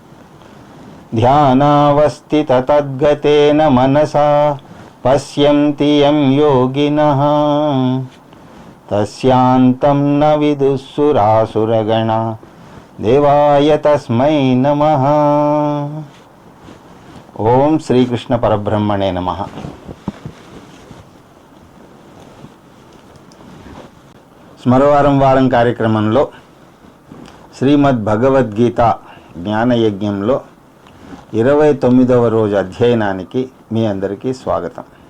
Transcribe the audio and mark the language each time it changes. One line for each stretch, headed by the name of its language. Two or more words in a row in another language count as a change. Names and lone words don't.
Sanskrit: ध्यानावस्थिततद्गतेन मनसा पश्यन्ति यं योगिनः तस्यान्तं न विदुःसुरासुरगणा देवाय तस्मै नमः। ओम శ్రీకృష్ణ పరబ్రహ్మణే నమః।
Telugu: స్మరవారం వారం కార్యక్రమంలో శ్రీమద్ భగవద్గీత జ్ఞానయజ్ఞంలో 29వ రోజు అధ్యయనానికి మీ అందరికీ స్వాగతం.